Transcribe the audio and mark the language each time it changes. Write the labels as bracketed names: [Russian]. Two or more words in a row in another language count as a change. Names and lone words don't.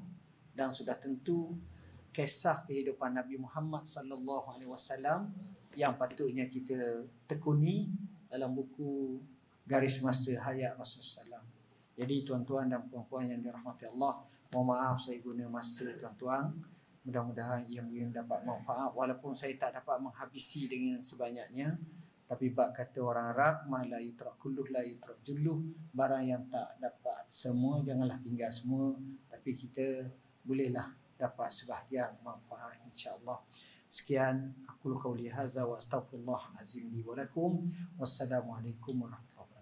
[Malay] Dan sudah tentu kisah kehidupan Nabi Muhammad [Arabic] صلى الله عليه وسلم [Malay] yang patutnya kita tekuni dalam buku Garis Masa Hayat Rasulullah SAW. Jadi tuan-tuan dan puan-puan yang dirahmati Allah, mohon maaf saya guna masa tuan-tuan. Mudah-mudahan ia dapat manfaat walaupun saya tak dapat menghabisi dengan sebanyaknya. Tapi bab kata orang Arab, [Arabic] ما لا يترك كله لا يترك جله, [Malay] barang yang tak dapat semua janganlah tinggal semua, tapi kita bolehlah dapat sebahagian manfaat [Arabic] إن شاء الله. Sekian أقول قولي هذا وأستغفر الله العظيم لي ولكم. والسلام عليكم ورحمة الله